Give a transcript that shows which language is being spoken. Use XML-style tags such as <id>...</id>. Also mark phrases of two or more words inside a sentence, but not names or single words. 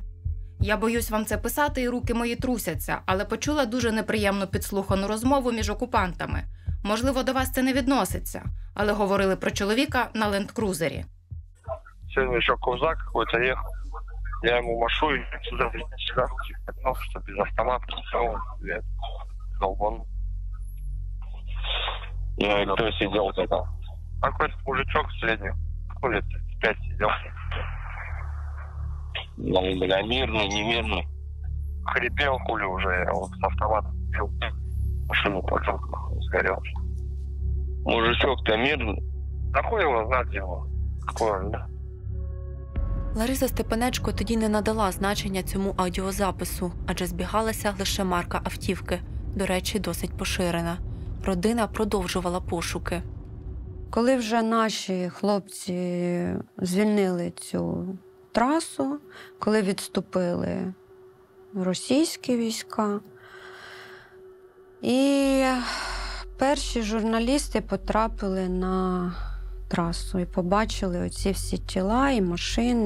<uk>Я боюсь вам це писати, і руки мої трусяться, але почула дуже неприємну підслухану розмову між окупантами. Можливо, до вас це не відноситься, але говорили про чоловіка на ленд-крузері. Сьогодні ще ковзак какой-то їхав. Я йому машу, і сюди що без автомата, все, долбон.</uk> <ru>И кто сидел тогда? Какой-то мужичок средний, лет 5 сидел. Бля, мирный, немирный. Хрипел, хули уже, я вот с автоматом бил. Машину поджег, сгорел. Мужичок-то мирный. Да хуй его знать его. Какой он, да?</ru> <uk>Лариса Степанечко тоді не надала значення цьому аудіозапису, адже збігалася лише марка автівки, до речі, досить поширена. Родина продовжувала пошуки. Коли вже наші хлопці звільнили цю трасу, коли відступили російські війська, і перші журналісти потрапили на трасу і побачили оці всі тіла і машини.</uk>